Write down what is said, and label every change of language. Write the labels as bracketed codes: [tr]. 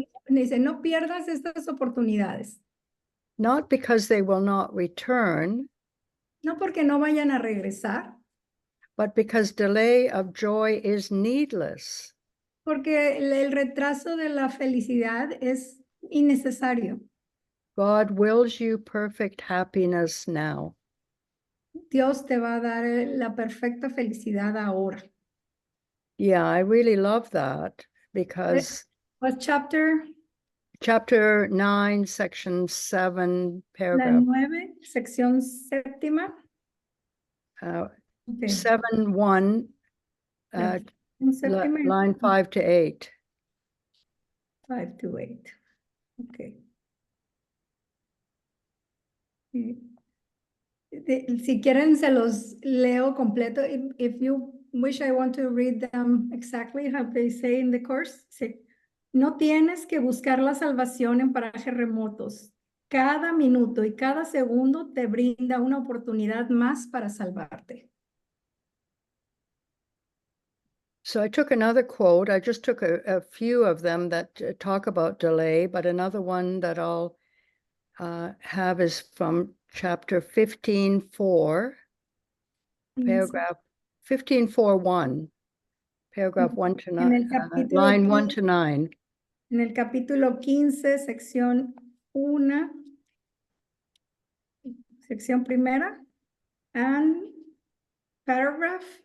[es] Dice, no pierdas estas oportunidades. [en] not because they will not return, [es] No porque no vayan a regresar, [en] but because delay of joy is needless. [es] porque el retraso de la felicidad es innecesario. [en] God wills you perfect happiness now. [es] Dios te va a dar la perfecta felicidad ahora. [en] Yeah, I really love that because What chapter? chapter 9, section 7, [es] La [en] paragraph [es] 9, sección 7. Okay. 7:1, Séptima, [en] line 5 to 8. 5 to 8. Okay. [es] Si quieren, se los leo completo. [en] If you wish, I want to read them exactly how they say in the course. [es] Sí. No tienes que buscar la salvación en parajes remotos. Cada minuto y cada segundo te brinda una oportunidad más para salvarte. [en] So I took another quote. I just took a few of them that talk about delay, but another one that I'll have is from chapter 15:4, paragraph 15:4:1, paragraph 1 to 9, line 1 to 9. [es] En el capítulo 15, sección 1, sección primera, [en] and paragraph.